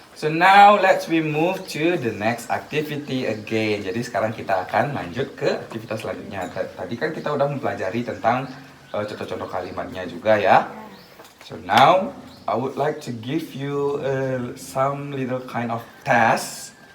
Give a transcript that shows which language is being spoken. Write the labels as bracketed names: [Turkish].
[English] So now let's we move to the next activity again. [Indonesian] Jadi sekarang kita akan lanjut ke aktivitas selanjutnya. Tadi kan kita udah mempelajari tentang contoh-contoh kalimatnya juga ya. [English] So now I would like to give you some little kind of test.